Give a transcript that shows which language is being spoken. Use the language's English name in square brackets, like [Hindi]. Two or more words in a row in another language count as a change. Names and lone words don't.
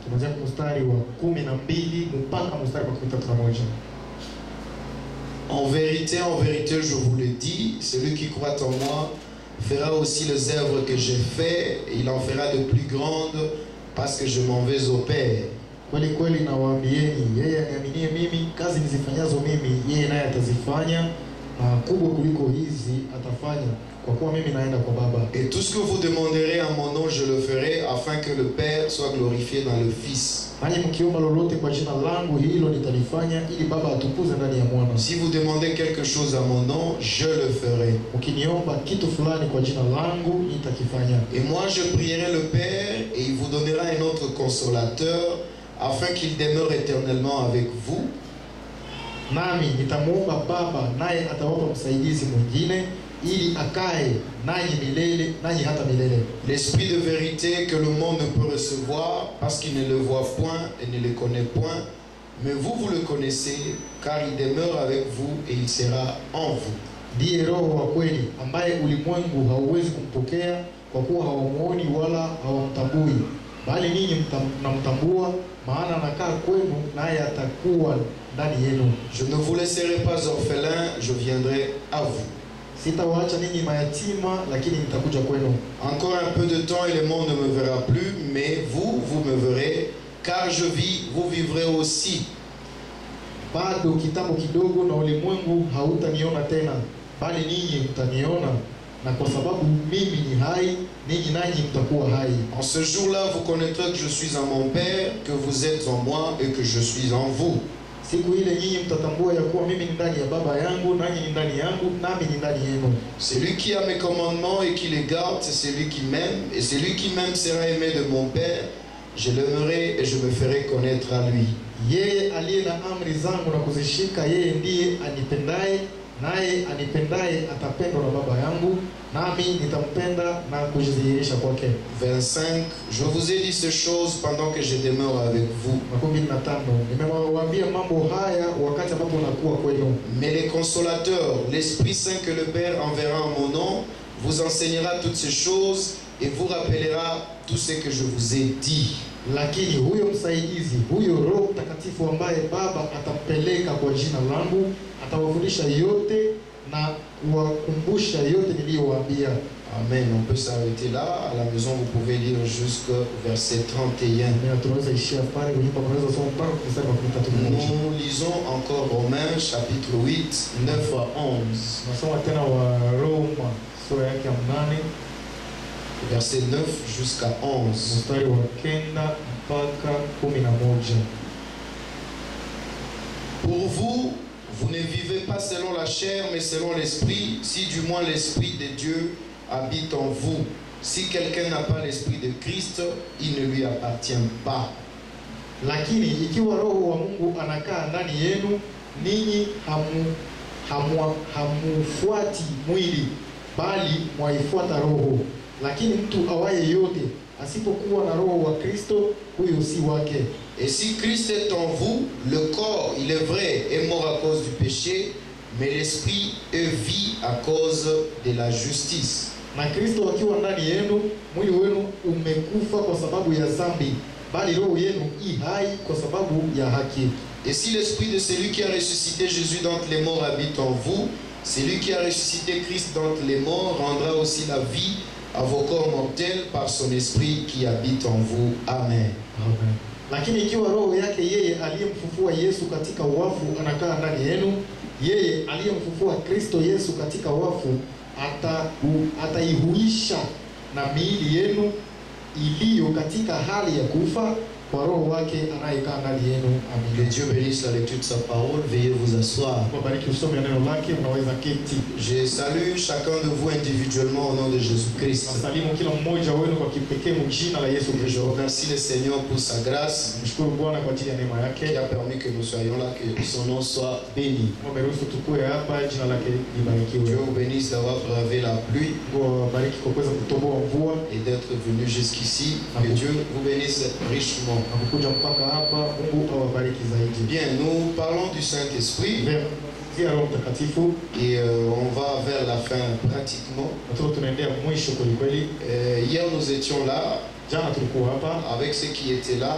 [French] En vérité, je vous le dis, celui qui croit en moi fera aussi les œuvres que j'ai fait, et il en fera de plus grandes, parce que je m'en vais au Père. [Swahili] Kweli kweli nawaambieni, yeye aniaminie mimi, kazi nizifanyazo mimi, yeye naye atazifanya, na kubwa kuliko hizi atafanya, kwa kuwa mimi naenda kwa Baba. [French] Et tout ce que vous demanderez en mon nom, je le ferai, afin que le Père soit glorifié dans le Fils. [Swahili] Nanyi mkiomba lolote kwa jina langu, hilo nitalifanya, ili Baba atukuze ndani ya Mwana. [French] Si vous demandez quelque chose à mon nom, je le ferai. [Swahili] Ukiniomba kitu fulani kwa jina langu, nitakifanya. [French] Et moi je prierai le Père, et il vous donnera un autre consolateur, afin qu'il demeure éternellement avec vous. [Swahili] Nami nitamuomba Baba, naye atawapa msaidizi mwingine, ili akae nanyi milele, nanyi hata milele. [French] L'esprit de vérité que le monde ne peut recevoir, parce qu'il ne le voit point et ne le connaît point, mais vous, vous le connaissez, car il demeure avec vous et il sera en vous. [Swahili] Ndiye Roho wa kweli, ambaye ulimwengu hauwezi kumpokea, kwa kuwa hawamuoni wala hawamtambui, bali ninyi mnamtambua, maana anakaa kwenu, naye atakuwa ndani yenu. [French] Je ne vous laisserai pas orphelin, je viendrai à vous. [Swahili] Sitawaacha ninyi mayatima, lakini nitakuja kwenu. [French] Encore un peu de temps et le monde ne me verra plus, mais vous, vous me verrez, car je vis, vous vivrez aussi. [Swahili] Bado kitambo kidogo na ulimwengu hautaniona tena, bali ninyi mtaniona, na kwa sababu mimi ni hai, ninyi nanyi mtakuwa hai. [French] En ce jour-là, vous connaîtrez que je suis en mon Père, que vous êtes en moi et que je suis en vous. [Swahili] Siku ile nyinyi mtatambua ya kuwa mimi ni ndani ya Baba yangu, nanyi ni ndani yangu, nami ni ndani yenu. [French] Celui qui a mes commandements et qui les garde, c'est celui qui m'aime. Et celui qui m'aime sera aimé de mon Père. Je l'aimerai et je me ferai connaître à lui. [Swahili] Yeye aliye na amri zangu na kuzishika, yeye ndiye anipendaye, naye anipendaye atapendwa na Baba yangu, nami nitampenda na kujidhihirisha kwake. [French] 25. Je vous ai dit ces choses pendant que je demeure avec vous. 25. [Swahili] Nimewaambia mambo haya wakati ambapo nakuwa kwenu. [French] Mais les consolateurs, l'Esprit Saint que le Père enverra en mon nom, vous enseignera toutes ces choses et vous rappellera tout ce que je vous ai dit. [Swahili] Lakini huyo msaidizi, huyo Roho Mtakatifu ambaye Baba atampeleka kwa jina langu, atawafundisha yote na kuwakumbusha yote niliyowaambia. [French] Amen. On peut s'arrêter là. À la maison, vous pouvez lire jusqu'au verset 31. Nous lisons encore Romains chapitre 8, 9 à 11. Verset 9 jusqu'à 11. Pour vous, vous ne vivez pas selon la chair, mais selon l'esprit, si du moins l'esprit de Dieu habite en vous. Si quelqu'un n'a pas l'esprit de Christ, il ne lui appartient pas. [Swahili] Lakini ikiwa Roho wa Mungu anakaa ndani yenu, ninyi hamufuati mwili, bali mwaifuata Roho. Lakini mtu awaye yote asipokuwa na Roho wa Kristo, huyo si wake. [French] Et si Christ est en vous, le corps, il est vrai, est mort à cause du péché, mais l'esprit est vie à cause de la justice. [Swahili] Na Kristo akiwa ndani yenu, mwili wenu umekufa kwa sababu ya dhambi, bali roho yenu i hai kwa sababu ya haki. [French] Et si l'esprit de celui qui a ressuscité Jésus d'entre les morts habite en vous, celui qui a ressuscité Christ d'entre les morts rendra aussi la vie à vos corps mortels par son esprit qui habite en vous. Amen. Amen. [Swahili] Lakini ikiwa roho yake yeye aliyemfufua Yesu katika wafu anakaa ndani yenu, yeye aliyemfufua Kristo Yesu katika wafu ataihuisha na miili yenu iliyo katika hali ya kufa kwa roho wake anayekaa ndani yenu. [French] Amen. Que Dieu bénisse la lecture de sa parole. Veuillez vous asseoir. [Swahili] Bariki usome neno lake, unaweza keti. [French] Je salue chacun de vous individuellement au nom de Jésus-Christ. [Swahili] Nasalimu kila mmoja wenu kwa kipekee kwa jina la Yesu [French] Je [Swahili] Kristo. [French] remercie le Seigneur pour sa grâce [Swahili] Mshukuru Bwana kwa ajili ya neema yake. [French] qui a permis que nous soyons là, que son nom soit béni. [Swahili] Ameruhusu tukue hapa, jina lake [French] Dieu [Swahili] libarikiwe. [French] vous bénisse d'avoir bravé la pluie [Swahili] Bariki kwa kuweza kutoboa mvua [French] et d'être venu jusqu'ici. Que Dieu vous bénisse richement. [Swahili] na kukuja mpaka hapa. Mungu awabariki zaidi. [French] Bien, nous parlons du Saint-Esprit [Swahili] Via Roho Mtakatifu [French] et on va vers la fin pratiquement. [Swahili] na tunaendea mwisho kweli kweli. [French] Hier nous étions là [Swahili] Jana tulikuwa hapa [French] avec ceux qui étaient là.